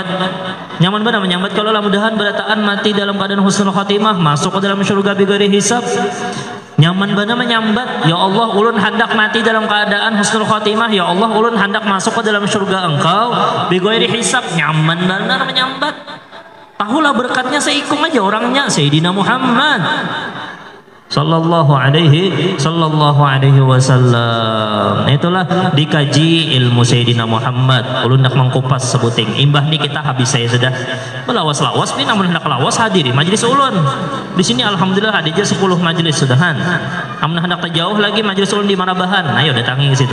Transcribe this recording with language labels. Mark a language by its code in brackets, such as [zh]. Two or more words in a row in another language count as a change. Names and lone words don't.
[bjn] Nyaman benar menyambat kalau lah mudahan berataan mati dalam keadaan [ar] حسن الخاتمة, [bjn] masuk ke dalam surga [ar] بغير حساب. [bjn] Nyaman benar menyambat. Ya Allah, ulun hendak mati dalam keadaan [ar] حسن الخاتمة. [bjn] Ya Allah, ulun hendak masuk ke dalam surga Engkau [ar] بغير حساب. [bjn] Nyaman benar menyambat. Tahulah berkatnya seikung aja orangnya Sayyidina Muhammad [ar] صلى الله عليه وسلم. [bjn] Itulah dikaji ilmu Sayyidina Muhammad. Ulun nak mengkupas sebuting imbah ni kita habis saya sudah melawas-lawas ni namun hendak lawas hadiri majelis ulun. Di sini alhamdulillah ada aja 10 majelis sudahan. Namun hendak terjauh lagi majelis ulun di Marabahan. Ayo datangi ke situ.